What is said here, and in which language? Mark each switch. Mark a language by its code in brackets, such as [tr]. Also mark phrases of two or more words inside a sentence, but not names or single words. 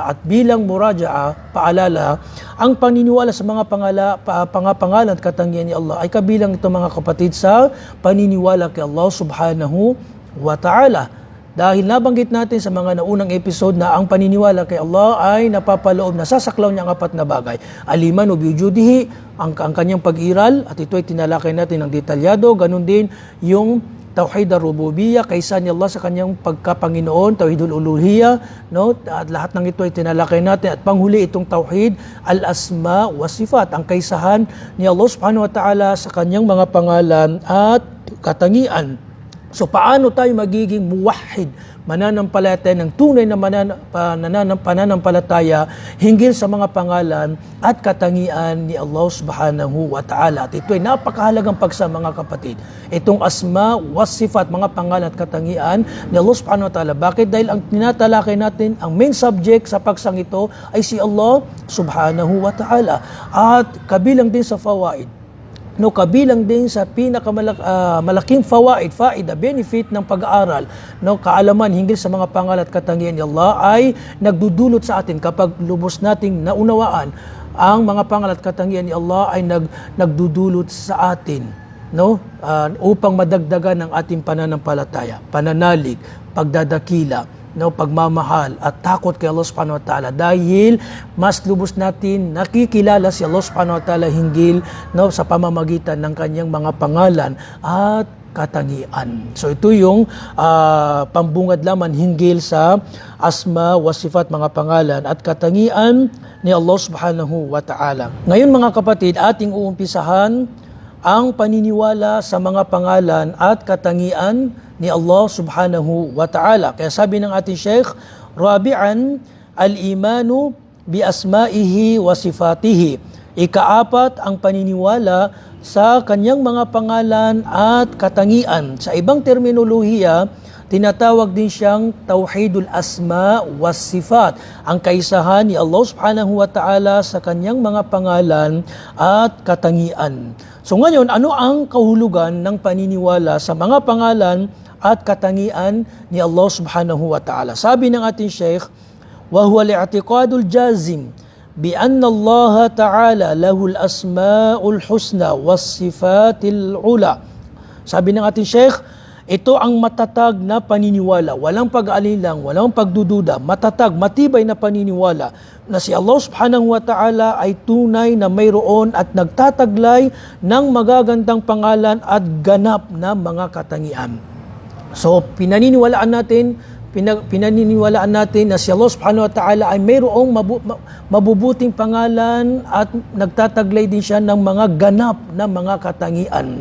[tl] At bilang muraja'a, paalala, ang paniniwala sa mga pangalan at katangian ni Allah ay kabilang ito mga kapatid sa paniniwala kay Allah [ar] سبحانه وتعالى. [tl] Dahil nabanggit natin sa mga naunang episode na ang paniniwala kay Allah ay napapaloob, nasasaklaw niya ang apat na bagay. Aliman o biwujudihi, ang kanyang pag-iral, at ito ay tinalakay natin ng detalyado. Ganun din yung [ar] توحيد الربوبية, [tl] kaysa ni Allah sa kanyang pagkapanginoon, [ar] توحيد الألوهية, [tl] no? At lahat ng ito ay tinalakay natin. At panghuli itong [ar] توحيد الأسماء والصفات, [tl] ang kaysahan ni Allah [ar] سبحانه وتعالى [tl] sa kanyang mga pangalan at katangian. So paano tayo magiging muwahhid, mananampalataya ng tunay na pananampalataya hinggil sa mga pangalan at katangian ni Allah [ar] سبحانه وتعالى. [tl] At ito ay napakahalagang pagsa mga kapatid. Itong [ar] الأسماء والصفات, [tl] mga pangalan at katangian ni Allah [ar] سبحانه وتعالى. [tl] Bakit? Dahil ang tinatalakay natin, ang [en] main subject [tl] sa pagsang ito ay si Allah [ar] سبحانه وتعالى. [tl] At kabilang din sa fawaid, no, kabilang din sa pinakamalaking faida, benefit ng pag-aaral, no, kaalaman hinggil sa mga pangalan at katangian ni Allah ay nagdudulot sa atin kapag lubos nating naunawaan ang mga pangalan at katangian ni Allah ay nagdudulot sa atin, no, upang madagdagan ang ating pananampalataya, pananalig, pagdadakila, no, pagmamahal at takot kay Allah [ar] سبحانه وتعالى, [tl] dahil mas lubos natin nakikilala si Allah [ar] سبحانه وتعالى [tl] hinggil, no, sa pamamagitan ng kanyang mga pangalan at katangian. So ito yung pambungad laman hinggil sa [ar] أسماء وصفات, [tl] mga pangalan at katangian ni Allah [ar] سبحانه وتعالى. [tl] Ngayon mga kapatid, ating uumpisahan ang paniniwala sa mga pangalan at katangian ni Allah [ar] سبحانه وتعالى. [tl] Kaya sabi ng ating Sheikh, [ar] ربيعًا، الإيمان بأسمائه وصفاته. [tl] Ikaapat, ang paniniwala sa kanyang mga pangalan at katangian. Sa ibang terminolohiya, tinatawag din siyang [ar] توحيد الأسماء والصفات, [tl] ang kaisahan ni Allah [ar] سبحانه وتعالى [tl] sa kanyang mga pangalan at katangian. So ngayon, ano ang kahulugan ng paniniwala sa mga pangalan at katangian ni Allah [ar] سبحانه وتعالى? [tl] Sabi ng ating Sheikh, [ar] وهو الاعتقاد الجازم بأن الله تعالى له الأسماء الحسنى والصفات العلى. [tl] Sabi ng ating Sheikh, ito ang matatag na paniniwala, walang pag-aalilang, walang pagdududa, matatag, matibay na paniniwala na si Allah [ar] سبحانه وتعالى [tl] ay tunay na mayroon at nagtataglay ng magagandang pangalan at ganap na mga katangian. So pinaniniwalaan natin na si Allah [ar] سبحانه وتعالى [tl] ay mayroong mabubuting pangalan at nagtataglay din siya ng mga ganap na mga katangian.